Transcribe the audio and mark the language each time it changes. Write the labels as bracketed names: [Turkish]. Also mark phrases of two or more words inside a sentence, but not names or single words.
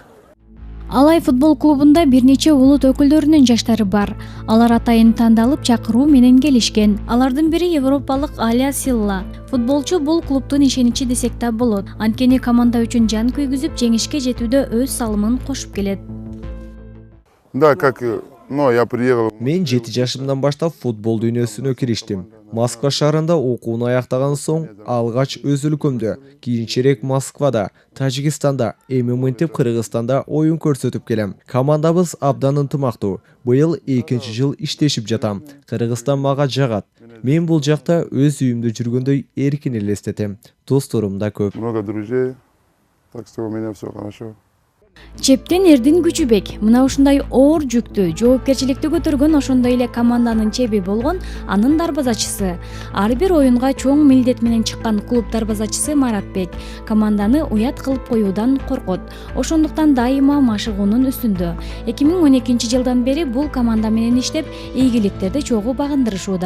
[Kyrgyz] Алай футбол клубунда бир нече улут өкүлдөрүнүн жаштары бар. Алар атайын тандалып чакыруу менен келишкен. Алардын бири европалык Аля Силла. Футболчу бул клубдун ишеничи десек да болот. Анткени команда үчүн жан күйгүзүп, жеңишке жетүүдө өз салымын кошуп келет. [Russian] Да, как, я приехал. [Kyrgyz] Мен 7 жашымдан баштап футбол дүйнөсүнө кириштим. Москва шаарында окууну аяктаган соң, алгач өз өлкөмдө, кийинчерээк Москвада, Тажикстанда, эми мынтип Кыргызстанда оюн көрсөтүп келем. Командабыз абдан ынтымактуу. Быйыл 2-нчи жыл иштешип жатам. Кыргызстан мага жагат. Мен бул жакта өз үйүмдө жүргөндөй эркин элестетем. Досторум да көп. [Russian] Много друзей, так что у меня все хорошо. [Kyrgyz] Чептен эрдин күчү бек. Мына ушундай оор жүктү, жоопкерчиликти көтөргөн, ошондой эле команданын чеби болгон анын дарбазачысы. Ар бир оюнга чоң милдет менен чыккан клуб дарбазачысы Маратбек команданы уят кылып коюудан коркот. Ошондуктан дайыма машыгуунун үстүндө. 2012 жылдан бери бул команда менен иштеп, ийгиликтерди чогуу багындырышууда.